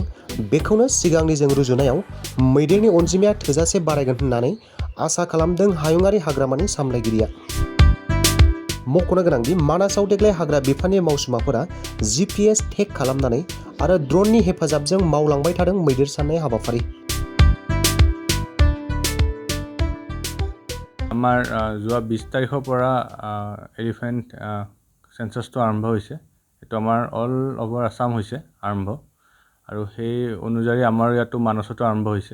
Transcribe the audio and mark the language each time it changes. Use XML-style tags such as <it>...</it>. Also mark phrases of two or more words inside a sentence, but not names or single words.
<brx>बेखौनो सिगांनिजों रुजुनायाव मैदेरनि अनजिमाया थोजासे बारायगोन होननानै आसा खालामदों हायुङारि हाग्रामानि सामलायगिरिया। मख'नो गोनांदि मानासाव देग्लाय हाग्रा बिफाननि मावसुमाफोरा GPS टेग खालामनानै आरो ड्र'ननि हेफाजाबजों मावलांबाय थादों मैदेर साननाय हाबाफारि।</brx> <as>আমাৰ যোৱা 20 তাৰিখৰ পৰা এলিফেণ্ট চেঞ্চাছটো আৰম্ভ হৈছে। এইটো আমাৰ অল অভাৰ আছাম হৈছে আৰম্ভ, আৰু সেই অনুযায়ী আমাৰ ইয়াতো মানসতো আৰম্ভ হৈছে।</as>